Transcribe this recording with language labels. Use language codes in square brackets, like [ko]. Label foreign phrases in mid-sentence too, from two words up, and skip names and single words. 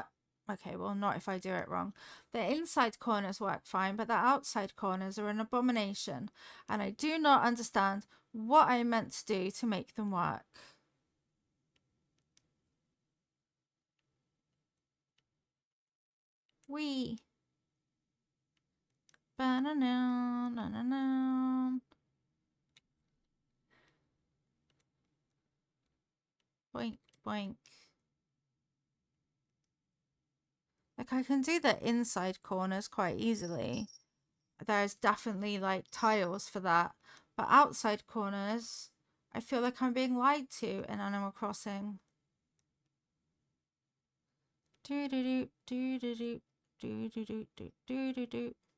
[en] Okay, well, not if I do it wrong. The inside corners work fine, but the outside corners are an abomination. And I do not understand what I meant to do to make them work. Wee. Ba-na-na, na-na-na. Boink, boink. Like, I can do the inside corners quite easily. There's definitely, like, tiles for that. But outside corners, I feel like I'm being lied to in Animal Crossing. Do-do-do, do-do-do, do-do-do, do-do-do.